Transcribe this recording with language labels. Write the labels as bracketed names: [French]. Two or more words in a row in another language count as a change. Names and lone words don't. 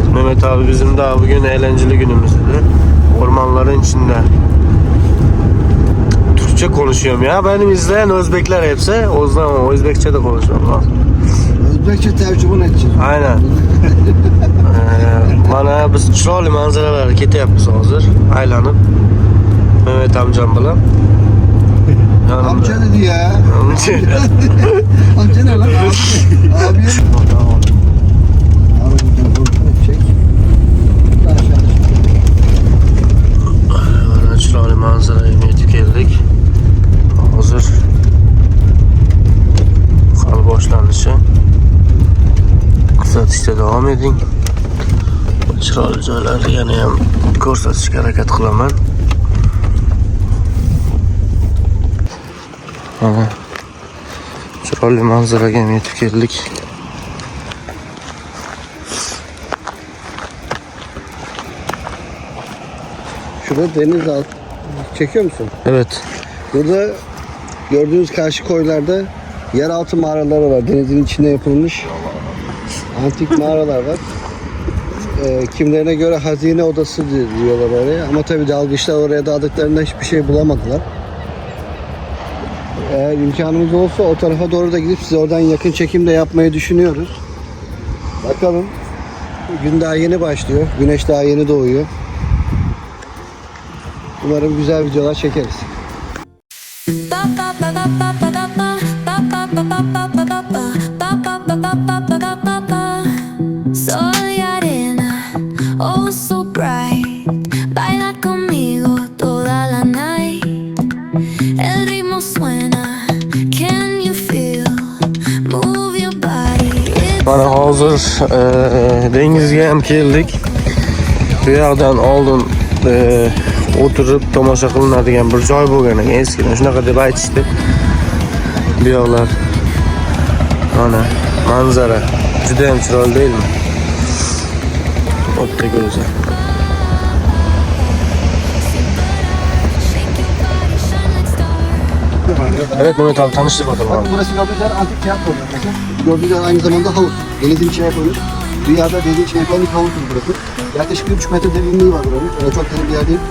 [Turkish] Mehmet abi bizim daha bugün eğlenceli günümüz dedi. Ormanların içinde. Türkçe konuşuyorum ya. Benim izleyen Özbekler hepsi. O zaman Özbekçe de konuşuyorum lan. Özbekçe tercüman edeceğiz. Aynen. [Uzbek] Bana biz chiroyli manzaralar ketyapmiz hozir aylanib Mehmet amcam bilan. [Turkish] Amca dedi ya. Amca ne lan? Abi. [Uzbek] Mana chiroyli manzaraga yetib keldik. Hozir hali boshlanishi. Kuzatishda davom eding. Chiroyli joylarni yana ham ko'rsatishga harakat qilaman. Mana chiroyli manzaraga yetib keldik. [Turkish] Şurada deniz alt. Çekiyor musun? Evet. Burada gördüğünüz karşı koylarda yeraltı mağaraları var. Denizin içinde yapılmış antik mağaralar var. Kimlerine göre hazine odası diyorlar oraya. Ama tabii dalgıçlar oraya daldıklarında hiçbir şey bulamadılar. Eğer imkanımız olsa o tarafa doğru da gidip size oradan yakın çekim de yapmayı düşünüyoruz. Bakalım. Gün daha yeni başlıyor. Güneş daha yeni doğuyor. Umarım güzel videolar çekeriz. [Spanish] Soy arena, [English] oh so bright. [Spanish] Baila conmigo toda la night. El ritmo suena, [English] can you feel? Move your body. [Uzbek] Mana hozir dengizga ham keldik. Bu yoqdan oldin o'tirib tomosha qilinadigan bir joy bo'lgan ekan. Eskiden shunaqa deb aytishdi. Bu yoqlar mana manzara juda ham chiroyli deyilmi? O'tda go'zal. [Turkish] Evet Mehmet abi tanıştır bakalım abi. Burası gördüğünüz yer antik tiyatro. Gördüğünüz yer aynı zamanda havuz. Denizin içine yapılmış. Dünyada denizin içine yapılan ilk havuzdur burası. Yaklaşık 1,5 metre derinliği var buranın. Öyle çok derin bir yer değil.